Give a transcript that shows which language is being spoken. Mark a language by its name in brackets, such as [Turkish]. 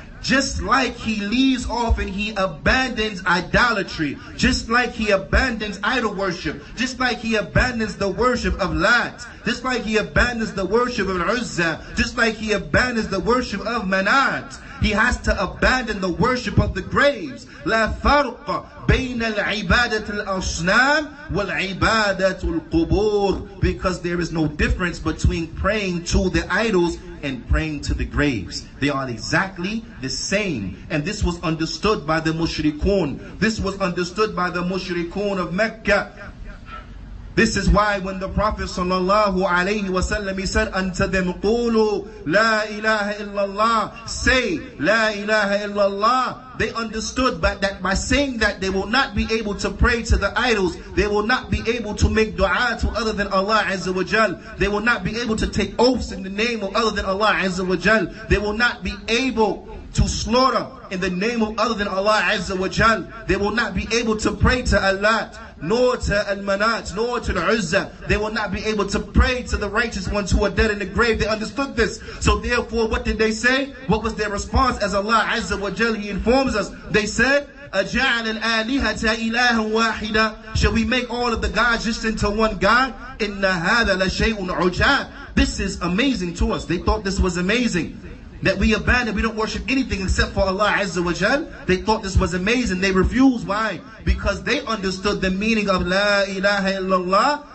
[English] Just like he leaves off and he abandons idolatry, just like he abandons idol worship, just like he abandons the worship of Lat, just like he abandons the worship of Uzza, just like he abandons the worship of Manat, he has to abandon the worship of the graves. [Arabic] لا فرق بين العبادة الأصنام والعبادة القبور. [English] Because there is no difference between praying to the idols and praying to the graves. They are exactly the same. And this was understood by the mushrikun. This was understood by the mushrikun of Mecca. This is why when the Prophet ﷺ, he said unto them, [Arabic] قُولُوا لَا إِلَهَ إِلَّا اللَّهِ, [English] say La ilaha illallah. They understood that by saying that, they will not be able to pray to the idols. They will not be able to make dua to other than Allah Azza wa Jal. They will not be able to take oaths in the name of other than Allah Azza wa Jal. They will not be able to slaughter in the name of other than Allah Azza wa Jal. They will not be able to pray to Allah, nor to Al-Manat, nor to the Uzza. They will not be able to pray to the righteous ones who are dead in the grave. They understood this. So therefore, what did they say? What was their response? As Allah Azza wa Jal, He informs us. They said, [Arabic] أَجَعَلَ الْآلِهَةَ إِلَهًا وَاحِدًا. [English] Shall we make all of the gods just into one God? [Arabic] إِنَّ هَذَا لَشَيْءٌ عُجَابٌ. [English] This is amazing to us. They thought this was amazing, that we abandon, we don't worship anything except for Allah Azza wa Jal. They thought this was amazing. They refused. Why? Because they understood the meaning of La ilaha illallah.